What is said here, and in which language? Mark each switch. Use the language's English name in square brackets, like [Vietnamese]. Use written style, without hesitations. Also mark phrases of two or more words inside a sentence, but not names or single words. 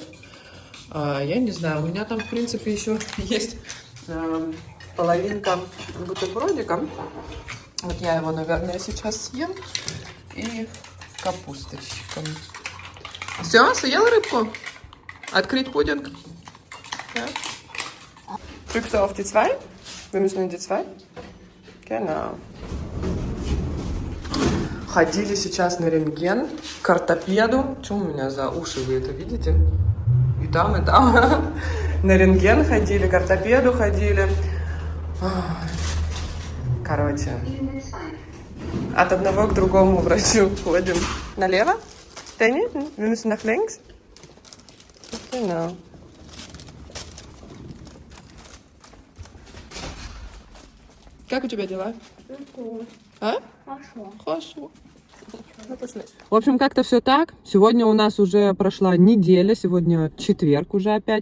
[Russian] Я не знаю, у меня там, в принципе, еще есть половинка бутербродика. Вот я его, наверное, сейчас съем. И капусточка. Все, съел рыбку? Открыть пудинг? [German] Ja. Drückst du auf die 2? Wir müssen in die 2. Genau. [Russian] Ходили сейчас на рентген к ортопеду. Что у меня за уши, вы это видите? И там, и там. На рентген ходили, к ортопеду ходили. Короче, от одного к другому врачу ходим. Налево? [German] Danny? Wir müssen nach links? Genau. [Russian] Как у тебя дела? А? Хорошо. Хорошо. Ну, пошли. В общем, как-то все так. Сегодня у нас уже прошла неделя, сегодня четверг уже опять.